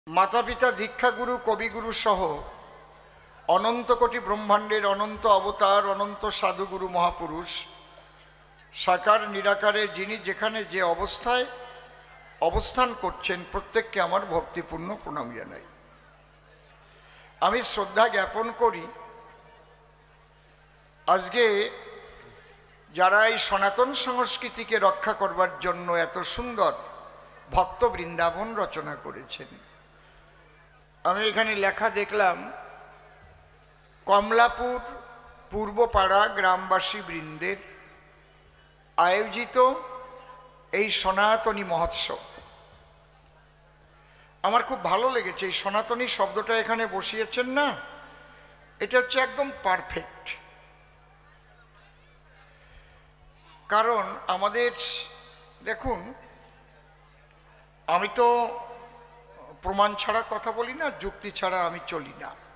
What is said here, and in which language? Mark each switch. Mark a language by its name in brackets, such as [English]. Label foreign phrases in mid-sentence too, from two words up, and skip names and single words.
[Bangla] মাতা পিতা দীক্ষাগুরু কবিগুরু সহ অনন্ত কোটি ব্রহ্মাণ্ডের অনন্ত অবতার অনন্ত সাধুগুরু মহাপুরুষ সাকার নিরাকারে যিনি যেখানে যে অবস্থায় অবস্থান করছেন প্রত্যেককে আমার ভক্তিপূর্ণ প্রণাম জানাই। আমি শ্রদ্ধা জ্ঞাপন করি আজকে যারা এই সনাতন সংস্কৃতিকে রক্ষা করবার জন্য এত সুন্দর ভক্ত বৃন্দাবন রচনা করেছেন। আমি এখানে লেখা দেখলাম কমলাপুর পূর্বপাড়া গ্রামবাসী বৃন্দের আয়োজিত এই সনাতনী মহোৎসব আমার খুব ভালো লেগেছে। এই সনাতনী শব্দটা এখানে বসিয়েছেন না, এটা হচ্ছে একদম পারফেক্ট। কারণ আমাদের দেখুন, আমি তো প্রমাণ ছাড়া কথা বলি না, যুক্তি ছাড়া আমি চলি না।